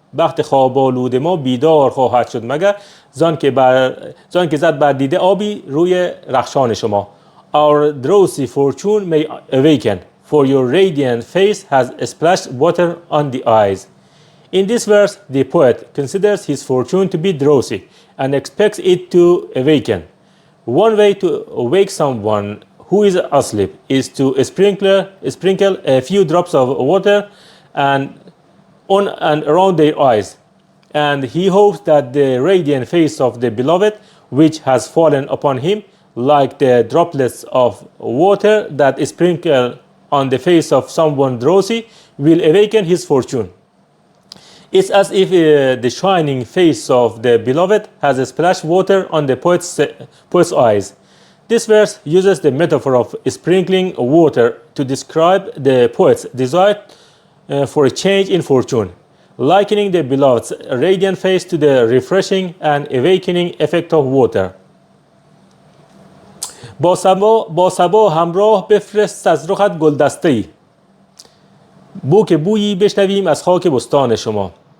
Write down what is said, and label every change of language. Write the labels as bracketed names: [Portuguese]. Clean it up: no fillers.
[Persian] بخت خواب آلود ما بیدار خواهد شد مگر زان که زد بر دیده آبی روی رخشان شما. [English] Our drowsy fortune may awaken, for your radiant face has splashed water on the eyes. In this verse, the poet considers his fortune to be drowsy and expects it to awaken. One way to awake someone who is asleep is to sprinkle a few drops of water on and around their eyes, and he hopes that the radiant face of the beloved, which has fallen upon him like the droplets of water that sprinkle on the face of someone drowsy, will awaken his fortune. It's as if the shining face of the beloved has splashed water on the poet's eyes. This verse uses the metaphor of sprinkling water to describe the poet's desire for a change in fortune, likening the beloved's radiant face to the refreshing and awakening effect of water. [Persian] با صبا همراه بفرست از رخت گلدسته‌ای. بو که بویی بشنویم از خاک بستان شما.